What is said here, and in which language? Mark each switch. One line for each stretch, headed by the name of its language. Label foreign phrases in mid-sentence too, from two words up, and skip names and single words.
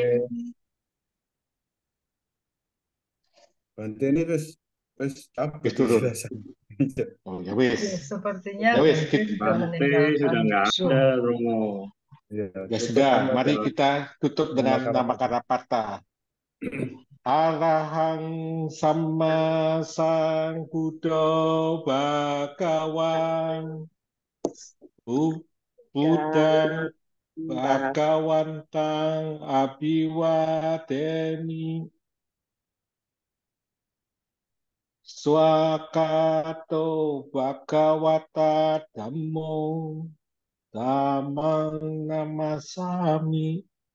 Indonesian: Bante ini terus apa Itu itu?
Javanese: Oh ya wes.
Indonesian: Sepertinya
Javanese: Ya wes,
Indonesian: Bante sudah meninggalkan sudah nggak Zoom. ada, Romo. Ya sudah, mari kita tutup dengan nama Karapata.
Pali: Arahang Sama Sang Buddha Bhagawan Budang Bhagawantang Abhiwadeni Swakato Bhagawata Dhammo Dhammang Namasami